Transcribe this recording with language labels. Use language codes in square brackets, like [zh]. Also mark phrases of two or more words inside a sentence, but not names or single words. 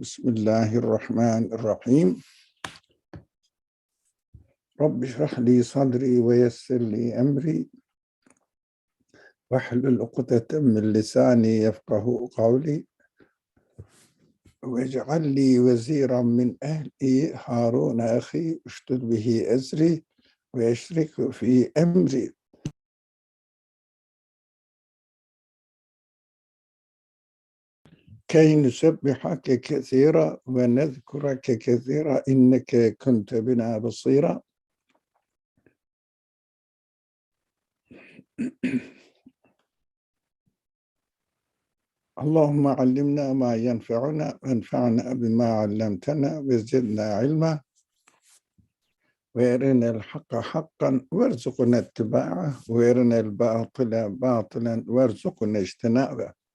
[ar] بسم الله الرحمن الرحيم. رب اشرح لي صدري ويسر لي أمري واحلل عقدة من لساني يفقهوا قولي واجعل لي وزيرا من أهلي هارون أخي اشدد به أزري وأشرك في أمري. كي نسبحك كثيرا ونذكرك كثيرا إنك كنت بنا بصيرا. اللهم علمنا ما ينفعنا وانفعنا بما علمتنا وزدنا علما وارنا الحق حقا وارزقنا اتباعه وارنا الباطل باطلا وارزقنا اجتنابه.